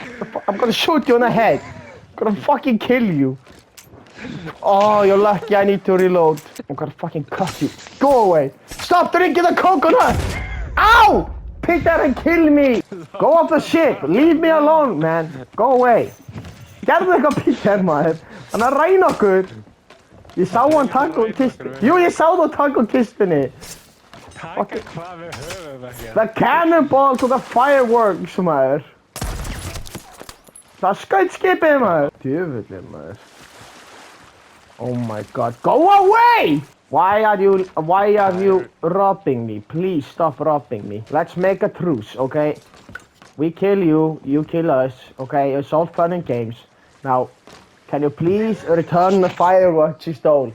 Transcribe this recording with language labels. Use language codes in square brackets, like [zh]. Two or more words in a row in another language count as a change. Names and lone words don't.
[en] I'm gonna shoot you in the head. I'm gonna fucking kill you. Oh, you're lucky I need to reload. I'm gonna fucking cut you. Go away. Stop drinking the coconut! Ow! Peter and kill me! Go off the ship. Leave me alone, man. Go away. [is] Gerðu eitthvað Peter, maður. Hann er að ræna okkur. Ég sá hann taka úr kistunni. Jú, ég sá þú taka úr kistunni. Taka hvað við höfum ekki. [en] The cannonballs og the fireworks, [is] maður. Það skaut skipið, maður. Djöfullinn, maður. [en] Oh my god. Go away! Why are you robbing me? Please stop robbing me. Let's make a truce, okay? We kill you, you kill us, okay? It's all fun and games. Now, can you please return the fireworks you stole?